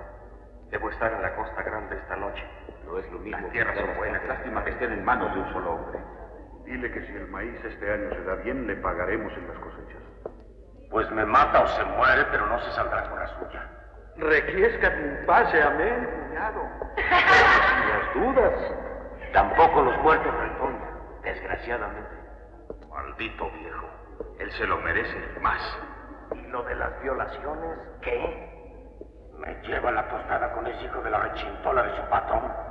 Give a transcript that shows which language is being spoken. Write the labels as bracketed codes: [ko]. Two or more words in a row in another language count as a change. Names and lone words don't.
[es] Debo estar en la Costa Grande esta noche. No es lo mismo. Las tierras son buenas. Lástima que estén en manos de un solo hombre. Dile que si el maíz este año se da bien, le pagaremos en las cosechas. Pues me mata o se muere, pero no se saldrá con la suya. [la] Requiescat in pace, [es] amén, cuñado. Sin las dudas. Tampoco los muertos responden, desgraciadamente. Maldito viejo. Él se lo merece y más. ¿Y lo de las violaciones, qué? Me lleva la tostada con ese hijo de la rechintola de su patrón.